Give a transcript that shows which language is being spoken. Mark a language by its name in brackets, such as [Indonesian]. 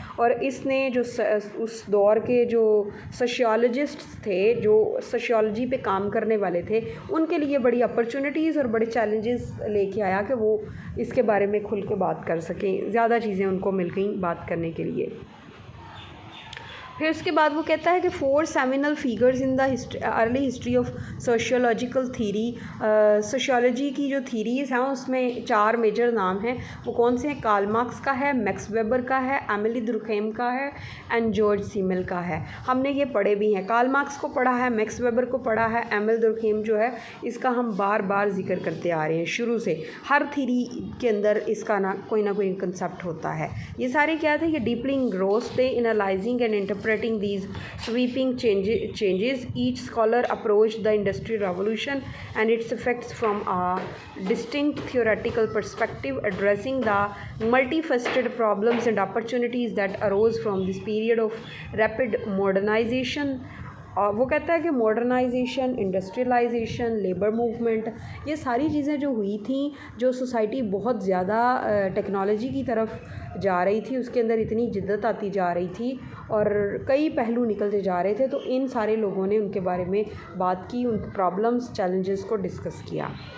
[Urdu] اور اس نے جو اس دور کے جو سوشیولوجسٹ تھے, جو سوشیولوجی پہ کام کرنے والے تھے, ان کے لیے بڑی اپرچونیٹیز اور بڑے چیلنجز لے کے آیا کہ وہ اس کے بارے میں کھل کے بات کر سکیں. زیادہ چیزیں ان کو مل گئیں بات کرنے کے لیے. پھر اس کے بعد وہ کہتا ہے کہ [English] 4 seminal figures in the early history of sociological theory. [Urdu] Sociology کی جو تھیریز ہیں اس میں 4 میجر نام ہیں. وہ کون سے ہیں؟ کارل مارکس کا ہے, میکس ویبر کا ہے, ایملی درکھیم کا ہے, اینڈ جارج سیمل کا ہے. ہم نے یہ پڑھے بھی ہیں. کارل مارکس کو پڑھا ہے, میکس ویبر کو پڑھا ہے, ایمل درکھیم جو ہے اس کا ہم بار بار ذکر کرتے آ رہے ہیں شروع سے. ہر تھیری کے اندر اس کا نہ کوئی کنسیپٹ ہوتا ہے. یہ سارے کیا تھے؟ یہ [English] Deeply engrossed تھے analysing and interpreting these sweeping changes. Each scholar approached the Industrial Revolution and its effects from a distinct theoretical perspective, addressing the multifaceted problems and opportunities that arose from this period of rapid modernization. [Urdu] اور وہ کہتا ہے کہ modernisation, industrialisation, labour movement, یہ ساری چیزیں جو ہوئی تھیں, جو سوسائٹی بہت زیادہ ٹیکنالوجی کی طرف جا رہی تھی, اس کے اندر اتنی جدت آتی جا رہی تھی اور کئی پہلو نکلتے جا رہے تھے, تو ان سارے لوگوں نے ان کے بارے میں بات کی, ان پرابلمس, چیلنجز کو ڈسکس کیا.